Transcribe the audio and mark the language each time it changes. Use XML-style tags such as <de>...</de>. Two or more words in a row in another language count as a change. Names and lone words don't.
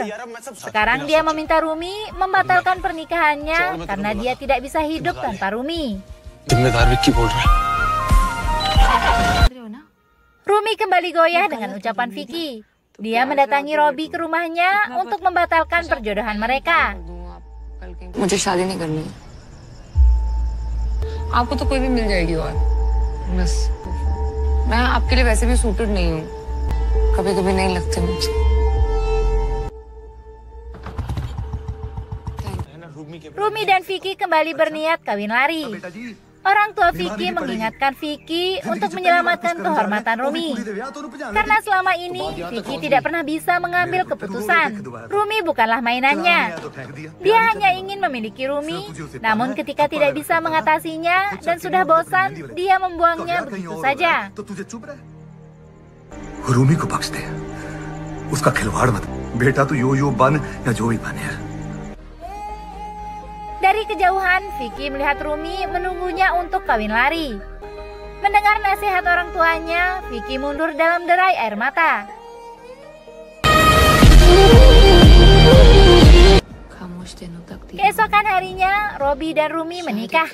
<id>Sekarang dia meminta Rumi membatalkan pernikahannya karena dia tidak bisa hidup tanpa Rumi. Rumi kembali goyah dengan ucapan Vicky. Dia mendatangi Robi ke rumahnya untuk membatalkan perjodohan mereka.</id> <hi>मुझे शादी नहीं करनी। आपको तो कोई भी मिल जाएगी और बस मैं आपके लिए वैसे भी सूटेड नहीं हूँ। कभी-कभी नहीं लगते मुझे।</hi> <id>Rumi dan Vicky kembali berniat kawin lari. Orang tua Vicky mengingatkan Vicky untuk menyelamatkan kehormatan Rumi. Karena selama ini Vicky tidak pernah bisa mengambil keputusan. Rumi bukanlah mainannya. Dia hanya ingin memiliki Rumi, namun ketika tidak bisa mengatasinya dan sudah bosan, dia membuangnya begitu saja.</id> <hi>रूमी को बख्श दे, उसका खिलवाड़ मत। बेटा तू यो बन या जो भी बने यार।</hi> <id>Dari kejauhan, Vicky melihat Rumi menunggunya untuk kawin lari. Mendengar nasihat orang tuanya, Vicky mundur dalam derai air mata. Keesokan harinya, Robi dan Rumi menikah.</id>